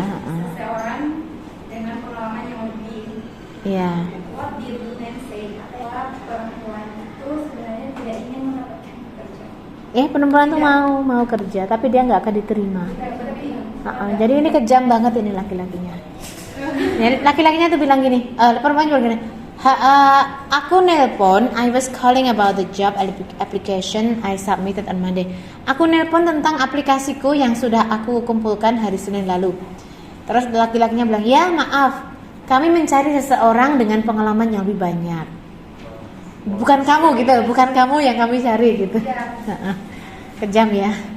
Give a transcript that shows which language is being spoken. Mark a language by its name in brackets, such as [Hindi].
[Indonesian] Seseorang dengan pengalaman yang lebih. Iya. [English] What did the man say? [Indonesian] Bahwa perempuan itu sebenarnya tidak ingin mendapatkan pekerjaan. Perempuan tuh mau kerja, tapi dia nggak akan diterima. Jadi ini kejam banget ini laki-lakinya. Laki-lakinya tuh bilang gini, perempuan juga gini. Aku nelpon, [English] I was calling about the job application I submitted on Monday. [Indonesian] Aku nelpon tentang aplikasiku yang sudah aku kumpulkan hari Senin lalu. Terus laki-lakinya bilang, ya maaf, kami mencari seseorang dengan pengalaman yang lebih banyak. Bukan kamu gitu, bukan kamu yang kami cari gitu. Kejam ya.